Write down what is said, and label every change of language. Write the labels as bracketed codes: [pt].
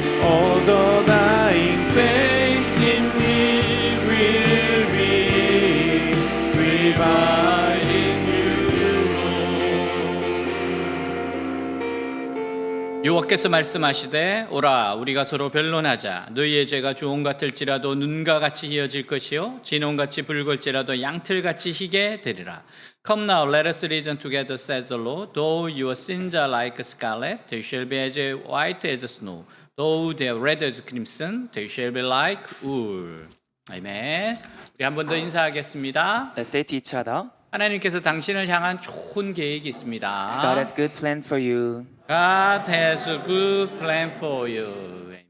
[en] All the dying faith in me will be revived in you, Lord. [ko] 여호와께서 말씀하시되 오라 우리가 서로 변론하자 너희의 죄가 주홍 같을지라도 눈과 같이 희어질 것이요 진홍같이 붉을지라도 양틀같이 희게 되리라. [en] Come now, let us reason together, says the Lord. Though your sins are like scarlet, they shall be as white as snow. Though they are red as crimson, they shall be like wool. [ko] 아멘. 우리 한 번 더 인사하겠습니다. [en] Let's say to each other, [ko] 하나님께서 당신을 향한 좋은 계획이 있습니다. [en] God has good plan for you. God has a good plan for you.